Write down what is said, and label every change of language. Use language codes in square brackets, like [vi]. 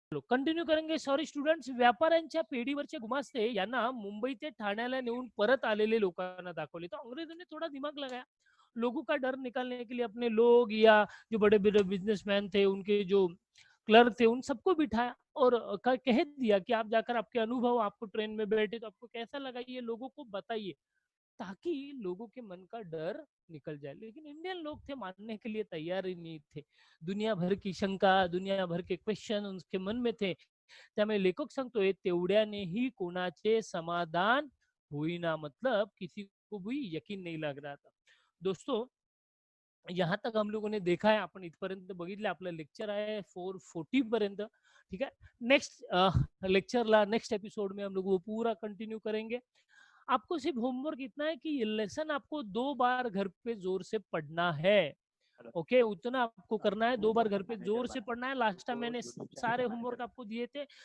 [hi] Continue करेंगे. Sorry students. [mr] व्यापाऱ्यांच्या पेढीवरचे गुमास्ते यांना मुंबई ते ठाण्याला नेऊन परत आलेले लोकांना दाखवले. [hi] तो अंग्रेजों ने थोड़ा दिमाग लगाया, लोगों का डर निकालने के लिए अपने लोग या जो बड़े बड़े बिजनेसमैन थे, उनके जो क्लर्क थे, उन सबको बिठाया और कह दिया कि आप जाकर आपके अनुभव, आपको ट्रेन में बैठे तो आपको कैसा लगा, ये लोगों को बताइए, ताकि लोगों के मन का डर निकल जाए. लेकिन इंडियन लोग थे, मानने के लिए तैयार ही नहीं थे. दुनिया भर की शंका, दुनिया भर के क्वेश्चन उनके मन में थे. [mr] त्यामुळे लेखक सांगतोय, तेवढ्यानेही कोणाचे समाधान होईना, [hi] मतलब किसी को भी यकीन नहीं लग रहा था. दोस्तों यहाँ तक हम लोगों ने देखा [mr] आहे, आपण इथपर्यंत बघितलं, आपलं लेक्चर आहे 440 पर्यंत. [hi] ठीक है, नेक्स्ट लेक्चरला, नेक्स्ट एपिसोड में हम लोग वो पूरा कंटिन्यू करेंगे. आपको सिर्फ होमवर्क इतना है कि ये लेसन आपको 2 बार घर पे जोर से पढ़ना है. ओके, उतना आपको करना है, 2 बार घर पे जोर से पढ़ना है. लास्ट टाइम मैंने सारे होमवर्क आपको दिए थे.